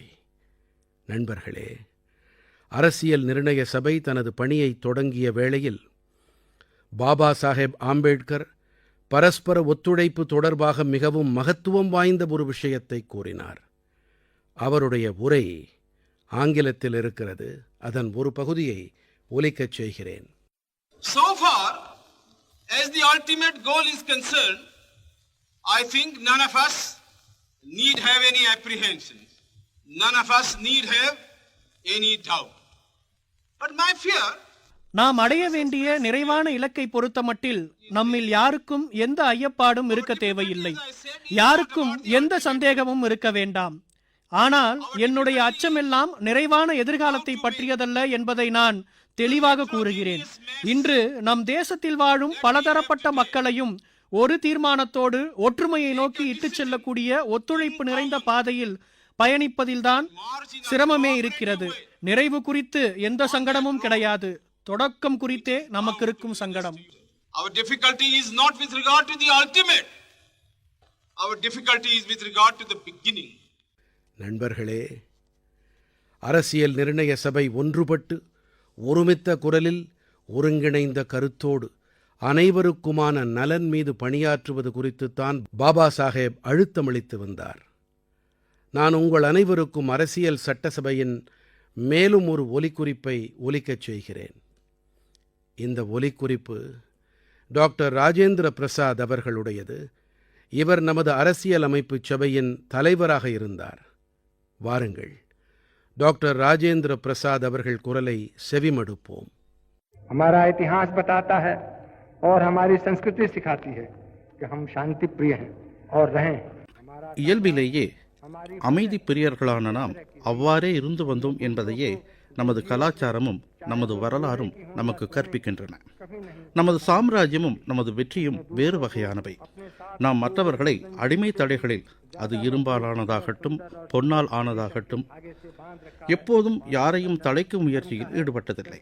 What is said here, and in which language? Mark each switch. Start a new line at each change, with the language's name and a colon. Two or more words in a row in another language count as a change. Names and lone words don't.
Tamil: நண்பர்களே, அரசியல் நிர்ணய சபை தனது பணியை தொடங்கிய வேளையில் பாபா சாஹேப் ஆம்பேட்கர் பரஸ்பர ஒத்துழைப்பு தொடர்பாக மிகவும் மகத்துவம் வாய்ந்த ஒரு விஷயத்தை கூறினார். அவருடைய உரை ஆங்கிலத்தில் இருக்கிறது. அதன் ஒரு பகுதியை ஒலிக்கச் செய்கிறேன்.
English: So far as the ultimate goal is concerned, I think none of us need have any apprehensions. None of us need have any doubt. But my fear,
Tamil: நாம் அடைய வேண்டிய நிறைவான இலக்கை பொறுத்தமட்டில் நம்மில் யாருக்கும் எந்த ஐயப்பாடும் இருக்க தேவையில்லை. யாருக்கும் எந்த சந்தேகமும் இருக்க வேண்டாம். ஆனால் என்னுடைய அச்சமெல்லாம் நிறைவான எதிர்காலத்தை பற்றியதல்ல என்பதை நான் தெளிவாக கூறுகிறேன். இன்று நம் தேசத்தில் வாழும் பலதரப்பட்ட மக்களையும் ஒரு தீர்மானத்தோடு ஒற்றுமையை நோக்கி இட்டுச் செல்லக்கூடிய ஒத்துழைப்பு நிறைந்த பாதையில் பயணிப்பதில்தான் சிரமமே இருக்கிறது. நிறைவு குறித்து எந்த சங்கடமும் கிடையாது. தொடக்கம் குறித்தே நமக்கு இருக்கும் சங்கடம்.
English: our difficulty is not with regard to the ultimate. Our difficulty is with regard to the beginning.
Tamil: நண்பர்களே, அரசியல் நிர்ணய சபை ஒன்றுபட்டு ஒருமித்த குரலில் ஒருங்கிணைந்த கருத்தோடு அனைவருக்குமான நலன் மீது பணியாற்றுவது குறித்துத்தான் பாபா சாஹேப் அழுத்தமளித்து வந்தார். நான் உங்கள் அனைவருக்கும் அரசியல் சட்டசபையின் மேலும் ஒரு ஒலிக்குறிப்பை ஒலிக்கச் செய்கிறேன். இந்த ஒலிக்குறிப்பு டாக்டர் ராஜேந்திர பிரசாத் அவர்களுடையது. இவர் நமது அரசியல் அமைப்புச் சபையின் தலைவராக இருந்தார். வாருங்கள், டாக்டர் ராஜேந்திர பிரசாத் அவர்கள் குரலை செவிமடுப்போம்.
Hindi: हमारा इतिहास बताता है और हमारी संस्कृति सिखाती है कि हम शांति प्रिय हैं और रहें.
Tamil: இயல்பிலேயே அமைதி பிரியர்களான நாம் அவ்வாறே இருந்து வந்தோம் என்பதையே நமது கலாச்சாரமும் நமது வரலாறும் நமக்கு கற்பிக்கின்றன. நமது சாம்ராஜ்யமும் நமது வெற்றியும் வேறு வகையானவை. நாம் மற்றவர்களை அடிமை தடைகளில், அது இரும்பாலானதாகட்டும் பொன்னால் ஆனதாகட்டும், எப்போதும் யாரையும் தடைக்கும் முயற்சியில் ஈடுபட்டதில்லை.